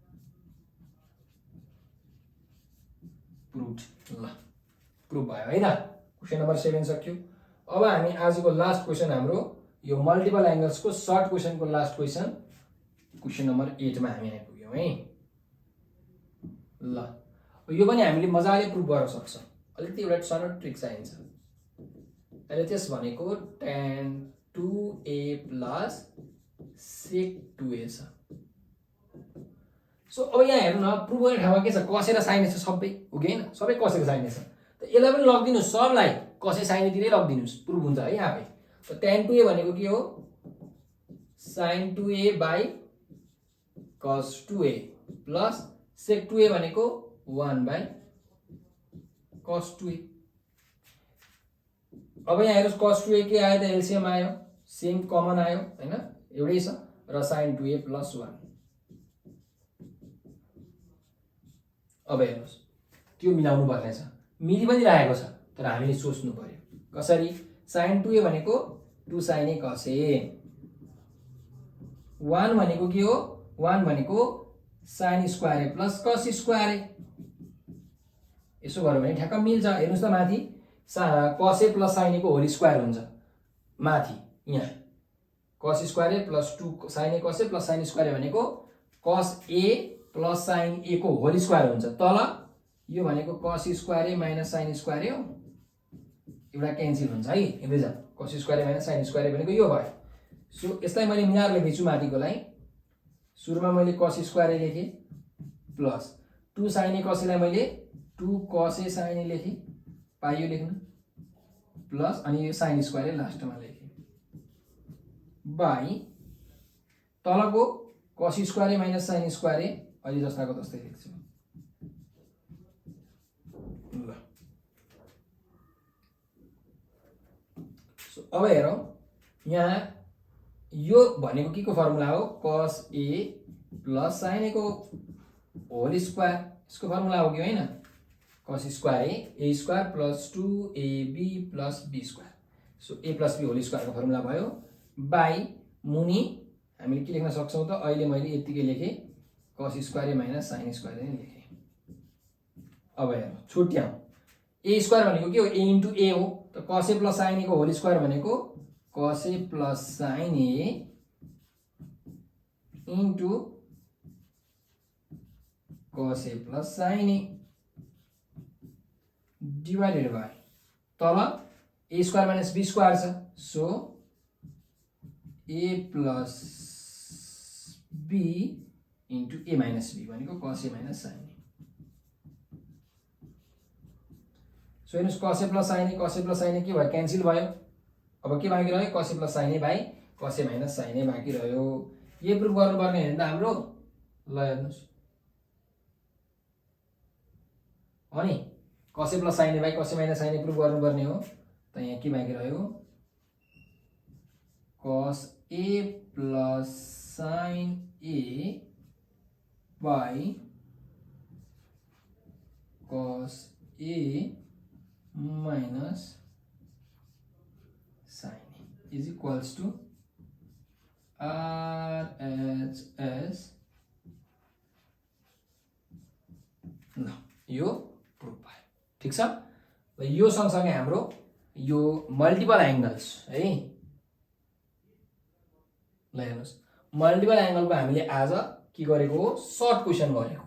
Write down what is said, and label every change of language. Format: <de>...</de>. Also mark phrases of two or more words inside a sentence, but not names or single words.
<ne>प्रुफ ल प्रुफ भयो है त</ne> <en>question number</en> <ne>7 सक्यो अब हामी आजको</ne> <en>last question</en> <ne>हाम्रो यो</ne> <en>multiple angles</en> <ne>को</ne> <en>short question</en> <ne>को</ne> <en>last question number</en> <ne>8 मा हामी आइपुग्यौं है ल यो पनि हामीले मजाले प्रुफ गर्न सक्छौं अलिकति एउटा सानो ट्रिक चाहिन्छ अहिले त्यस भनेको</ne> <en>tan 2a plus sec 2a</en> <ne>छ सो अब यहाँ हेर्नु न प्रुफ गर्ने ठाउँमा के छ कसेर साइन छ सबै हो कि हैन सबै कसेर साइन छ त यसलाई पनि लगिदिनु सबलाई कसे साइन तिरै लगिदिनुस् प्रुफ हुन्छ है आफै त tan 2a भनेको के हो</ne> <en>sin 2a by cos 2a plus sec 2a</en> <ne>भनेको</ne> <en>1 by cos 2a</en> <ne>अब यहाँ हेर्नुस् cos 2a के आयो त एलसीएम आयो</ne> <en>same common</en> <ne>आयो हैन एउटै छ र</ne> <en>sin 2a plus 1</en> <ne>अब हेर्नुस् त्यो मिलाउनु पर्ने छ मिली पनि रहेको छ तर हामीले सोच्नु पर्यो कसरी sin 2a भनेको 2 sin a cos a 1 भनेको के हो 1 भनेको</ne> <en>sin square a plus cos square</en> <ne>a यसो गर्यो भने ठ्याक्क मिल्छ हेर्नुस् त माथि</ne> <en>cos a plus sin a</en> <ne>को</ne> <en>whole square</en> <ne>हुन्छ माथि यहाँ</ne> <en>cos square a plus 2 sin a cos a plus sin square a</en> <ne>भनेको</ne> <en>cos a plus sin a</en> <ne>को</ne> <en>whole square</en> <ne>हुन्छ तल यो भनेको</ne> <en>cos square a minus sin square a</en> <ne>हो एउटा क्यान्सल हुन्छ है हेर्दै जाऊ</ne> <en>cos square a minus sin square a</en> <ne>भनेको यो भयो सो यसलाई मैले मिलाएर लेखेछु माथिकोलाई सुरुमा मैले</ne> <en>cos square a</en> <ne>लेखे</ne> <en>plus 2 sin a cos a</en> <ne>लाई मैले</ne> <en>2 cos a sin a</en> <ne>लेखे पाइयो लेख्नु प्लस अनि यो</ne> <en>sin square a</en> <ne>लास्टमा लेखे बाइ तलको</ne> <en>cos square a minus sin square a</en> <ne>अहिले जस्ताको जस्तै लेख्छु ल सो अब हेरौं यहाँ यो भनेको के को फर्मुला हो cos</ne> <en>a plus sin a</en> <ne>को</ne> <en>whole square</en> <ne>यसको फर्मुला हो कि हैन</ne> <en>cos square a square plus 2ab plus b square so a plus b whole square</en> <ne>को फर्मुला भयो बाइ मुनि हामीले के लेख्न सक्छौं त अहिले मैले यतिकै लेखे</ne> <en>cos square a minus sin square a</en> <ne>लेखे अब हेरौं छुट्याउँ</ne> <en>a square</en> <ne>भनेको के हो</ne> <en>a into a</en> <ne>हो त</ne> <en>cos a plus sin a</en> <ne>को</ne> <en>whole square</en> <ne>भनेको</ne> <en>cos a plus sin a into cos a plus sin a divided by</en> <ne>तल</ne> <en>a square minus b square</en> <ne>छ</ne> <en>so a plus b into a minus b</en> <ne>भनेको</ne> <en>cos a minus sin a</en> <ne>सो हेर्नुस्</ne> <en>cos a plus sin a cos a plus sin a</en> <ne>के भयो क्यान्सल भयो अब के बाँकी रह्यो</ne> <en>cos a plus sin a by cos a minus sin a</en> <ne>बाँकी रह्यो यो प्रुफ गर्नुपर्ने हैन त हाम्रो ल हेर्नुस् अनि</ne> <en>cos a plus sin a by cos a minus sin a</en> <ne>प्रुफ गर्नुपर्ने हो त यहाँ के बाँकी रह्यो</ne> <en>cos a plus sin a by cos a minus sin a is equals to</en> <ne>RHS ल यो प्रुफ भयो ठीक छ ल यो सँगसँगै हाम्रो यो</ne> <en>multiple angles</en> <ne>है ल हेर्नुस् मल्टिपल एंगल को हामीले आज के गरेको हो,</ne> <en>short question</en> <ne>गरेको।</ne>